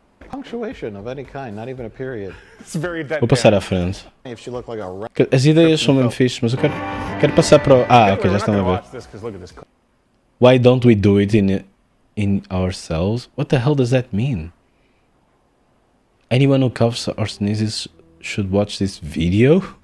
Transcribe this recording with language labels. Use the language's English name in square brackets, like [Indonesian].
[English] Punctuation of any kind, not even a period. It's very dead. [Portuguese] Vou passar à frente. [English] If she looked like a rat. [Portuguese] As ideias são mesmo fixes, mas eu quero passar para o... ok, já estão a ver. [English] Watch this because look at this. Why don't we do it in ourselves? What the hell does that mean? Anyone who coughs or sneezes should watch this video?